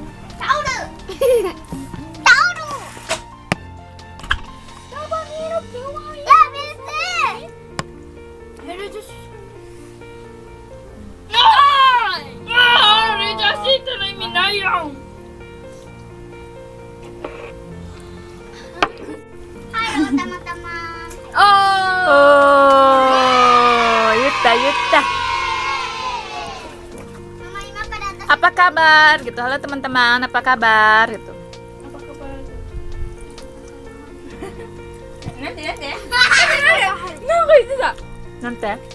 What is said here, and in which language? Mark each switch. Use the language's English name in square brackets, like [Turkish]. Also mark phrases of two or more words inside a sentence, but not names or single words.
[Japanese] タオル。やめて。レジャーシートの意味ないやん。はい、たまたま。 [Indonesian] Oh, Yuta. apa kabar gitu. Halo teman-teman, apa kabar gitu. Apa kabar? Nanti. Nanti.